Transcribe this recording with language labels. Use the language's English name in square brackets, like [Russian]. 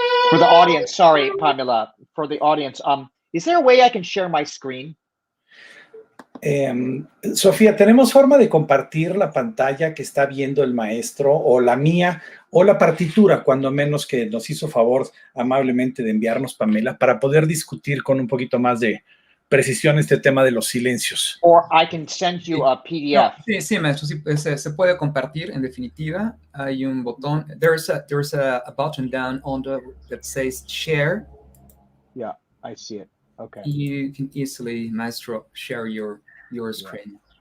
[English] For the audience, sorry, Pamela, for the audience, is there a way I can share my screen? [Spanish] Sofía, ¿tenemos forma de compartir la pantalla que está viendo el maestro o la mía o la partitura, cuando menos que nos hizo favor amablemente de enviarnos Pamela, para poder discutir con un poquito más de precisión este tema de los silencios. [English] Or I can send you a PDF. [Spanish] No, sí, maestro, sí, se puede compartir. En definitiva, hay un botón. [English] There's a button down that says share. Yeah, I see it. Okay. You can easily, maestro, share your screen.